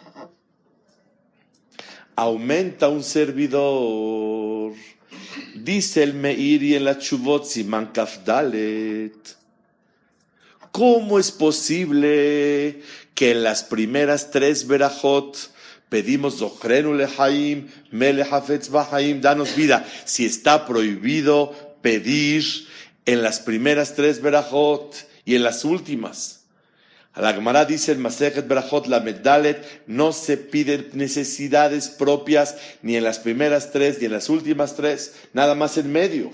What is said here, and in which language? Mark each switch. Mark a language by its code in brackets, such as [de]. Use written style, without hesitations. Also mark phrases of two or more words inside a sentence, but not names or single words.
[es] Aumenta un servidor. Dice el Meiri en la [he] תשובות סימן כף דלת. [es] ¿Cómo es posible que en las primeras 3 verajot pedimos [he] זכרנו לחיים, מלך חפץ בחיים, [es] danos vida? Si está prohibido pedir en las primeras 3 verajot y en las últimas. La Gemara dice en [he] מסכת ברכות למד דלת, [es] no se piden necesidades propias ni en las primeras 3 ni en las últimas 3, nada más en medio.